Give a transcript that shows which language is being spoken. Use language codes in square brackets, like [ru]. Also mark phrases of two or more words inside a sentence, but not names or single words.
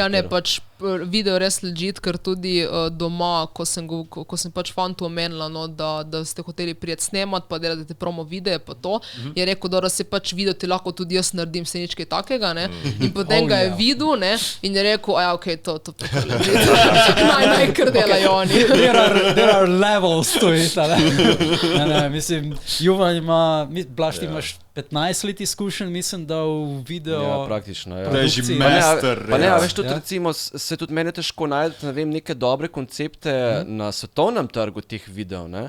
[sl] Ja, ne, pač video res legit, ker tudi doma, ko sem pač fantu omenila, no, da ste hoteli prijeti snemat, pa delate promo videe, pa to, je rekel, da se pač video ti lahko tudi jaz naredim se nič kaj takega, ne, in potem ga je videl, ne, in je rekel, okej, to legit, naj kar delajo oni. [en] There are levels to it, [sl] ne, mislim, Juvan ima, Blaž, ti imaš 15 let izkušenj, mislim, da v video... Ja, praktično, ja. To je že master. Pa ne, veš, tudi recimo, se tudi meni težko najti, ne vem, neke dobre koncepte na svetovnem trgu teh videov, ne?